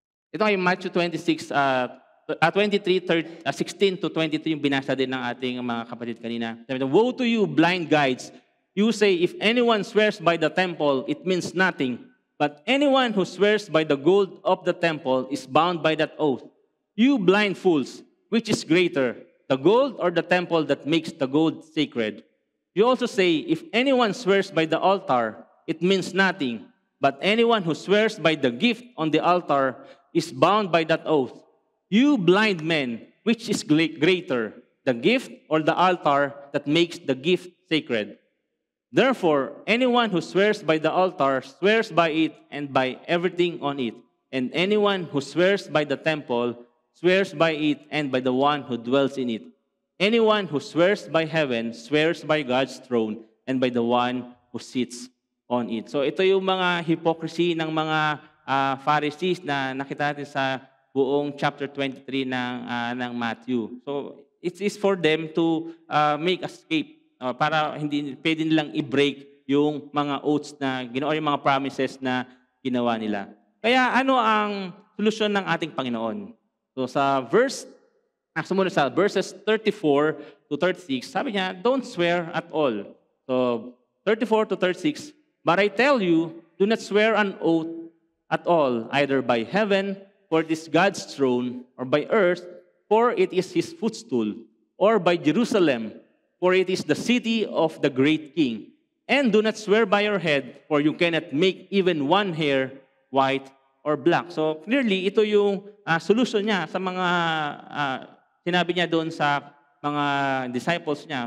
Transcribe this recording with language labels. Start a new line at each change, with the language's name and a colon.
Filipino: Ito ay Matthew 26, 16 to 23 yung binasa din ng ating mga kapatid kanina.
English: Woe to you, blind guides! You say, if anyone swears by the temple, it means nothing. But anyone who swears by the gold of the temple is bound by that oath. You blind fools, which is greater, the gold or the temple that makes the gold sacred? You also say, if anyone swears by the altar, it means nothing. But anyone who swears by the gift on the altar is bound by that oath. You blind men, which is greater, the gift or the altar that makes the gift sacred? Therefore, anyone who swears by the altar swears by it and by everything on it. And anyone who swears by the temple swears by it and by the one who dwells in it. Anyone who swears by heaven swears by God's throne and by the one who sits on it.
Filipino: So ito yung mga hypocrisy ng mga Pharisees na nakita natin sa buong chapter 23 ng Matthew.
English: So it is for them to make escape
Filipino: para hindi pwede nilang i-break yung mga oaths na ginawa, yung mga promises na ginawa nila. Kaya ano ang solusyon ng ating Panginoon? So sa sumunod sa verses 34 to 36, sabi niya,
English: don't swear at all. So 34 to 36, but I tell you, do not swear an oath at all, either by heaven, for it is God's throne, or by earth, for it is His footstool, or by Jerusalem, for it is the city of the great King. And do not swear by your head, for you cannot make even one hair white or black.
Filipino: So clearly, ito yung solution niya sa mga sinabi niya doon sa mga disciples niya.